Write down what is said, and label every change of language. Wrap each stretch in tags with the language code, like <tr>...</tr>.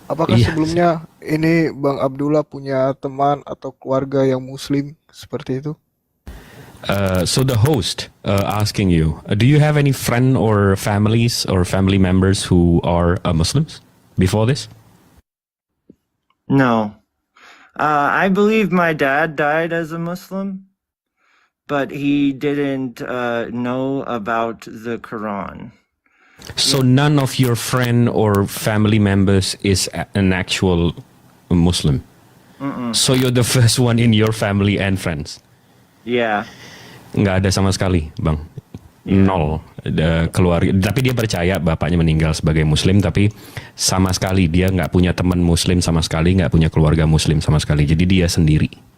<id>Apakah sebelumnya ini Bang Abdullah punya teman atau keluarga yang Muslim seperti itu?</id> <en>So the host asking you, do you have any friend or families or family members who are Muslims before this? No. I believe my dad died as a Muslim, but he didn't know about the Quran. So none of your friend or family members is an actual Muslim? So you're the first one in your family and friends? Yeah.</en> <id>Nggak ada sama sekali, Bang? Nol keluarga, tapi dia percaya bapaknya meninggal sebagai Muslim, tapi sama sekali dia nggak punya teman Muslim sama sekali, nggak punya keluarga Muslim sama sekali, jadi dia sendiri.</id>